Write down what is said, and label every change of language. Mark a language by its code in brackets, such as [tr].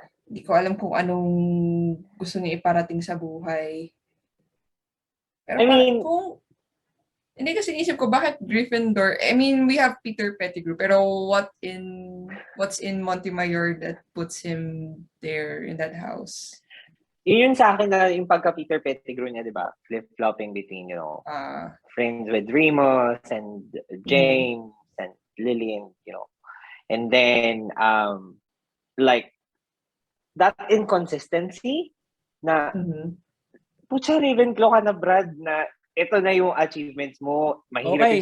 [tl] Hindi ko alam kung anong gusto niya iparating sa buhay. Pero [en] I mean, [tl] hindi kasi isip ko, bakit Gryffindor? [en] I mean, we have Peter Pettigrew, pero what's in Montemayor that puts him there in that house? [tl] yun sa akin na yung pagka-Peter Pettigrew niya, di ba? [en] Flip-flopping between, friends with Remus and James and Lillian, And then, like, that inconsistency [tl] na, putya, Ravenclaw ka na, Brad, na ito na yung achievements mo, mahirap